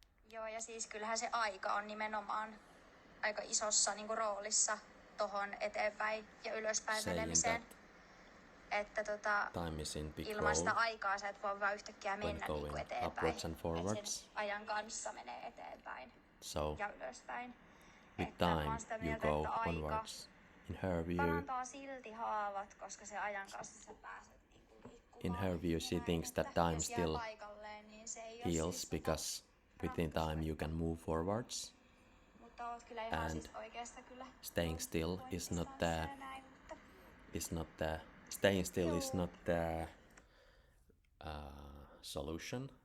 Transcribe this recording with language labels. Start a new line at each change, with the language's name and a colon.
Finnish: Joo, ja siis kyllähän se aika on nimenomaan aika isossa niinku roolissa tohon eteenpäin ja ylöspäin menemiseen. Että ilman sitä aikaa sä et voi vaan yhtäkkiä mennä niinku eteenpäin. Et sen ajan kanssa menee eteenpäin ja ylöspäin.
English: With time you go onwards. In her view,
Finnish: parantaa silti haavat, koska se ajan kanssa sä pääset niinku liikkumaan.
English: In her view, she thinks that time still heals because within time you can move forwards. And staying still is not the solution.